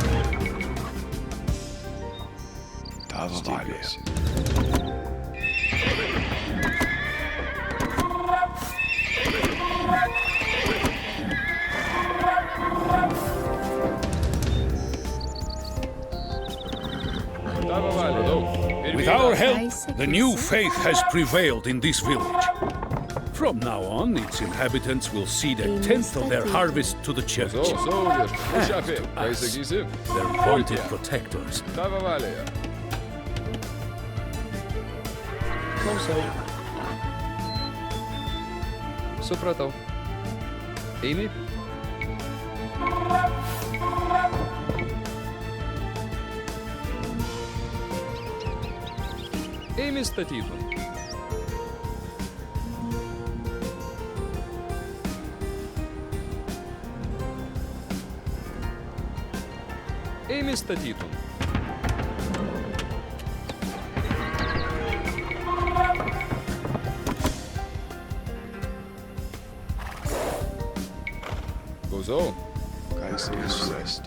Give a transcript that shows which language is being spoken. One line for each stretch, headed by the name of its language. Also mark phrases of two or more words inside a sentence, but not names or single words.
Lithuanian: Tavo valioje. Tavo valioje.
English: With our help, the new faith has prevailed in this village. From now on, its inhabitants will cede 1/10 of their harvest to the church.
Lithuanian: Viešpatie.
English: And
Lithuanian: Mušapė.
English: to
Lithuanian: Ką
English: us,
Lithuanian: sakysi?
English: their vaunted protectors.
Lithuanian: Tavo valioje. Klausau. Supratau. Eimi. Imi statytum. Imi statytum. Klausau. Ką jisai surasti?